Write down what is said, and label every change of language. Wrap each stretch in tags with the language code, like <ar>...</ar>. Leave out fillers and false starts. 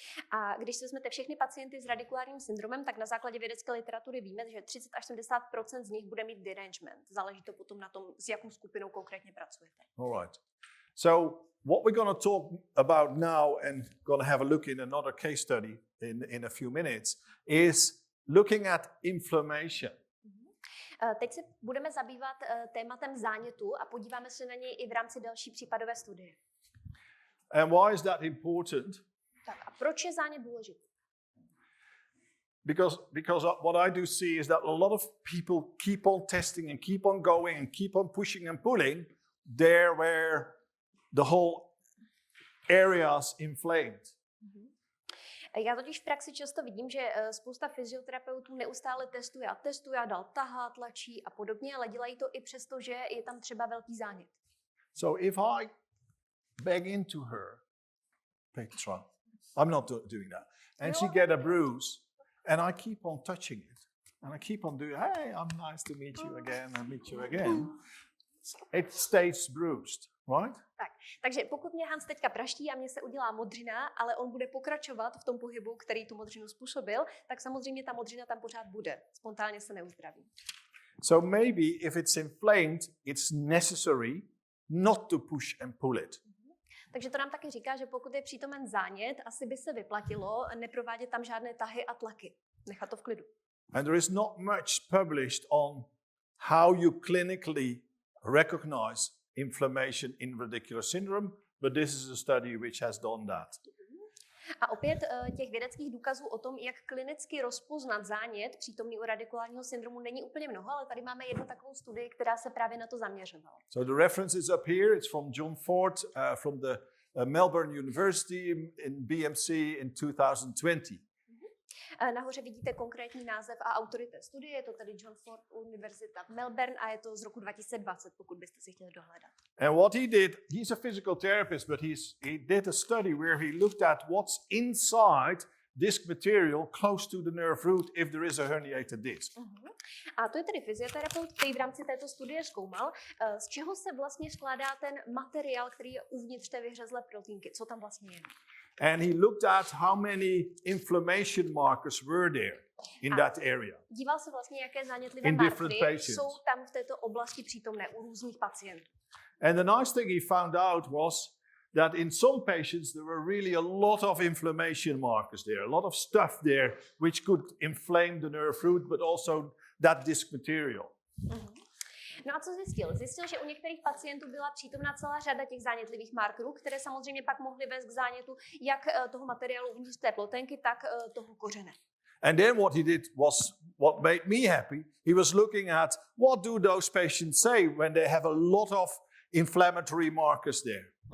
<cs>A když si vezmete všechny pacienty s radikulárním syndromem, tak na základě vědecké literatury víme, že 30 až 70% z nich bude mít derangement. Záleží to potom na tom, s jakou skupinou konkrétně pracujete.</cs> <en>All right. So what we're going to talk about now and going to have a look in another case study in a few minutes is looking at inflammation.</en> <cs>Teď se budeme zabývat tématem zánětu a podíváme se na něj i v rámci další případové studie.</cs> <en>And why is that important?</en> <cs>Tak a proč je zánět důležitý?</cs> <en>Because what I do see is that a lot of people keep on testing and keep on going and keep on pushing and pulling there where the whole area is inflamed.</en> <cs>Já totiž v praxi často vidím, že spousta fyzioterapeutů neustále testuje a dál tahá, tlačí a podobně, ale dělají to i přesto, že je tam třeba velký zánět.</cs> <en>So if I bang into her, Petra, I'm not doing that, and she get a bruise, and I keep on touching it, and I keep on doing, hey, I'm nice to meet you again, and meet you again, it stays bruised, right?</en> <cs>Takže pokud mě Hans teďka praští a mě se udělá modřina, ale on bude pokračovat v tom pohybu, který tu modřinu způsobil, tak samozřejmě ta modřina tam pořád bude. Spontánně se neuzdraví.</cs> <en>So maybe if it's inflamed, it's necessary not to push and pull it.</en> <cs>Takže to nám taky říká, že pokud je přítomen zánět, asi by se vyplatilo neprovádět tam žádné tahy a tlaky. Nechat to v klidu.</cs> <en>And there is not much published on how you clinically recognize inflammation in radicular syndrome, but this is a study which has done that.</en> <cs>A opět těch vědeckých důkazů o tom, jak klinicky rozpoznat zánět přítomný u radikulárního syndromu, není úplně mnoho, ale tady máme jednu takovou studii, která se právě na to zaměřovala.</cs> <en>So the reference is up here. It's from John Ford from the Melbourne University in BMC in 2020.</en> <cs>Nahoře vidíte konkrétní název a autory té studie, je to tedy John Ford Univerzita v Melbourne a je to z roku 2020, pokud byste si chtěli dohledat.</cs> <en>And what he did, he's a physical therapist, but he did a study where he looked at what's inside disc material close to the nerve root if there is a herniated disc.</en> <cs>A to je tedy fyzioterapeut, který v rámci této studie zkoumal, z čeho se vlastně skládá ten materiál, který je uvnitř té vyhřezlé protínky, co tam vlastně je.</cs> <en>And he looked at how many inflammation markers were there in that area.</en> <cs>Díval se vlastně, jaké zánětlivé markery jsou tam v této oblasti přítomné u různých pacientů.</cs> <en>And the nice thing he found out was that in some patients there were really a lot of inflammation markers there, a lot of stuff there which could inflame the nerve root, but also that disc material.</en> <cs>No a co zjistil? Zjistil, že u některých pacientů byla přítomná celá řada těch zánětlivých markerů, které samozřejmě pak mohly vést k zánětu jak toho materiálu uvnitř té ploténky, tak toho kořene.</cs> <en>And then what he did was what made me happy. He was looking at what do those patients say when they have a lot of inflammatory markers there.</en>